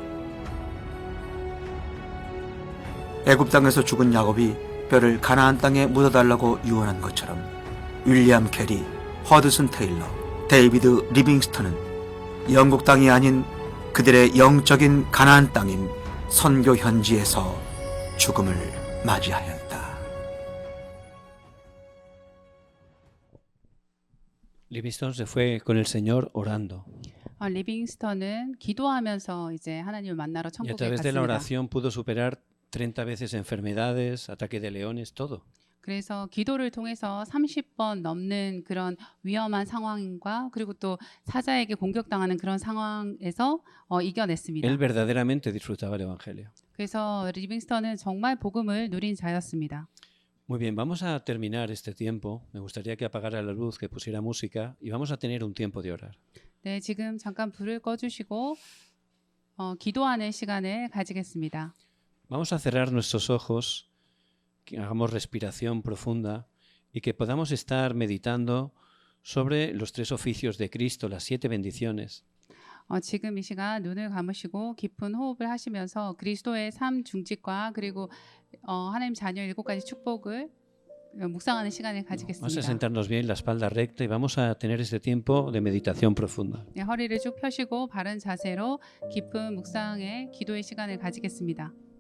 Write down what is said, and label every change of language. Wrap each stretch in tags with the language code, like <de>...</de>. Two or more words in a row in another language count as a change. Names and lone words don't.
<ko>애굽 땅에서 죽은 야곱이 뼈를 가나안 땅에 묻어달라고 유언한 것처럼 윌리엄 캐리, 허드슨 테일러, 데이비드 리빙스턴은 영국 땅이 아닌 그들의 영적인 가나안 땅인 선교 현지에서 죽음을 맞이하였다.</ko> <es>Livingstone se fue con el Señor orando.</es> <ko>리빙스턴은 기도하면서 이제 하나님을 만나러</ko> <es>Y a</es> <ko>천국에</ko> <es>través de la</es> <ko>갔습니다.</ko> <es>oración pudo superar 30 veces enfermedades, ataque de leones, todo.</es> <ko>그래서 기도를 통해서 30번 넘는 그런 위험한 상황과 그리고 또 사자에게 공격당하는 그런 상황에서</ko> <es>Él</es> <ko>이겨냈습니다.</ko> <es>verdaderamente disfrutaba el Evangelio.</es> <ko>그래서 리빙스턴은 정말 복음을 누린 자였습니다.</ko> <es>Muy bien, vamos a terminar este tiempo. Me gustaría que apagara la luz, que pusiera música y vamos a tener un tiempo de orar.</es> <ko>네, 지금 잠깐 불을 꺼주시고 기도하는 시간을 가지겠습니다.</ko> <es>Vamos a cerrar nuestros ojos, que hagamos respiración profunda y que podamos estar meditando sobre los tres oficios de Cristo, las 7 bendiciones.</es> <ko>지금 이 시간 눈을 감으시고 깊은 호흡을 하시면서 그리스도의 삶 중직과 그리고 하나님 자녀 7가지 축복을 묵상하는 시간을</ko> <es>Vamos a</es> <ko>가지겠습니다.</ko> <es>sentarnos bien, la espalda recta y vamos a tener este tiempo de meditación profunda.</es> <ko>네, 허리를 쭉 펴시고 바른 자세로 깊은 묵상의 기도의 시간을 가지겠습니다.</ko>